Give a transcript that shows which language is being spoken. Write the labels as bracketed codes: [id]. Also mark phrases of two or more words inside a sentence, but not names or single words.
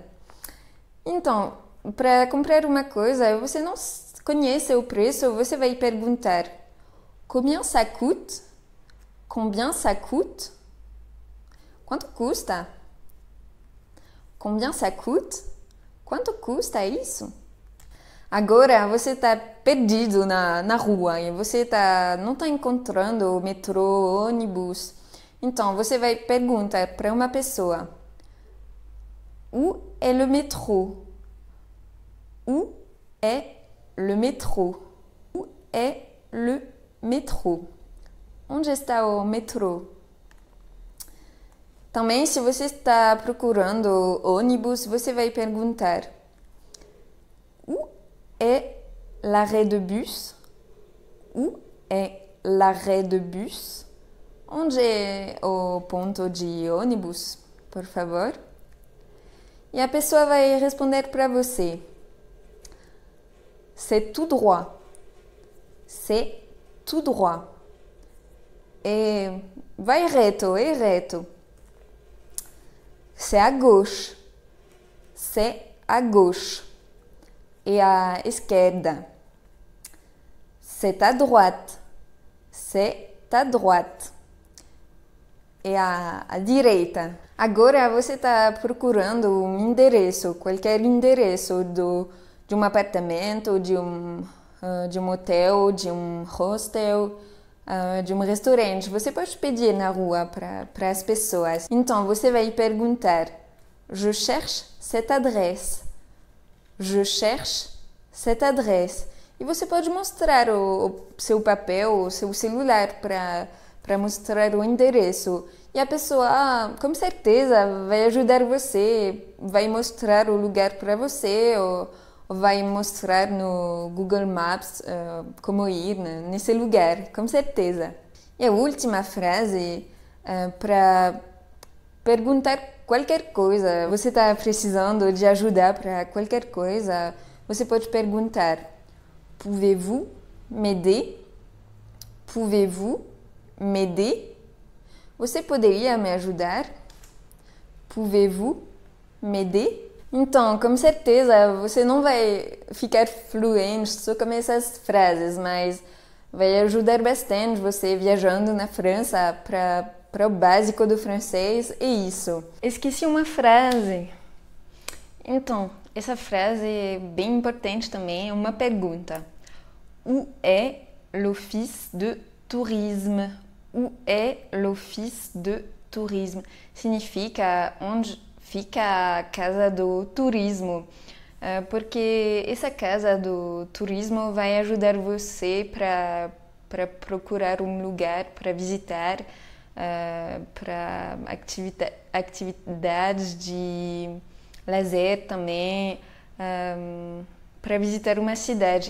[pt] Então, para comprar uma coisa, você não conhece o preço, você vai perguntar: [fr] Combien ça coûte? Combien ça coûte? [pt] Quanto custa? [fr] Combien ça coûte? [pt] Quanto custa isso? Agora você está perdido na rua e você não está encontrando o metrô, ônibus. Então você vai perguntar para uma pessoa: [fr] Où est le métro? Où est le métro? Où est le métro? [pt] Onde está o metrô? Também, se você está procurando ônibus, você vai perguntar: [fr] Où est l'arrêt de bus? Où est l'arrêt de bus? [pt] Onde é o ponto de ônibus, por favor? E a pessoa vai responder para você: [fr] C'est tout droit. C'est tout droit. [pt] Vai reto, é reto. [fr] C'est à gauche. C'est à gauche. [pt] Et à esquerda. [fr] C'est à droite. C'est à droite. [pt] E à direita. Agora você está procurando um endereço, qualquer endereço de um apartamento, de um hotel, de um hostel, de um restaurante. Você pode pedir na rua para as pessoas. Então você vai perguntar: [fr] Je cherche cette adresse. Je cherche cette adresse. [pt] E você pode mostrar o seu papel, o seu celular para mostrar o endereço. E a pessoa, com certeza, vai ajudar você, vai mostrar o lugar para você, ou vai mostrar no Google Maps como ir nesse lugar, com certeza. E a última frase, para perguntar qualquer coisa, você está precisando de ajuda para qualquer coisa, você pode perguntar: [fr] Pouvez-vous m'aider? Pouvez-vous m'aider? [pt] Você poderia me ajudar? [fr] Pouvez-vous m'aider? [pt] Então, com certeza, você não vai ficar fluente só com essas frases, mas vai ajudar bastante você viajando na França para o básico do francês. É isso. Esqueci uma frase. Então, essa frase é bem importante também, é uma pergunta. [fr] Où est l'office de tourisme? Où est l'office de [pt] turismo significa onde fica a casa do turismo, porque essa casa do turismo vai ajudar você para procurar um lugar para visitar, para atividades de lazer também, para visitar uma cidade.